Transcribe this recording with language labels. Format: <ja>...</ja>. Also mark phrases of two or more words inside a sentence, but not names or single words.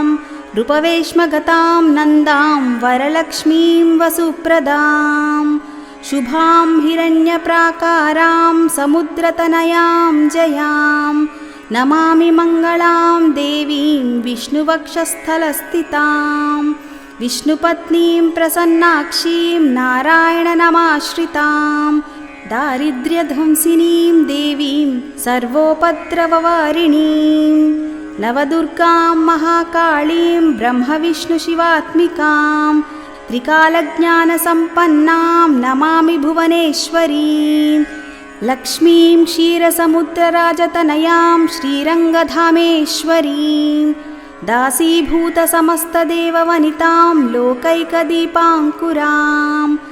<sa>రూపవేష్మగతాం నందాం వరలక్ష్మీం వసుప్రదాం శుభాం హిరణ్యప్రాకారాం సముద్రతనయాం జయాం నమామి మంగళాం దేవీం విష్ణువక్షస్థలస్థితాం విష్ణుపత్నీం ప్రసన్నాక్షీం నారాయణనమాశ్రితాం దారిద్ర్యధ్వంసినీం దేవీం సర్వోపద్రవవారిణీం नवदुर्गां महाकाळीं ब्रह्मविष्णुशिवात्मिकां त्रिकालज्ञानसम्पन्नां नमामि भुवनेश्वरीं लक्ष्मीं क्षीरसमुद्रराजतनयां श्रीरङ्गधामेश्वरीं दासीभूतसमस्तदेववनितां लोकैकदीपाङ्कुरां</sa>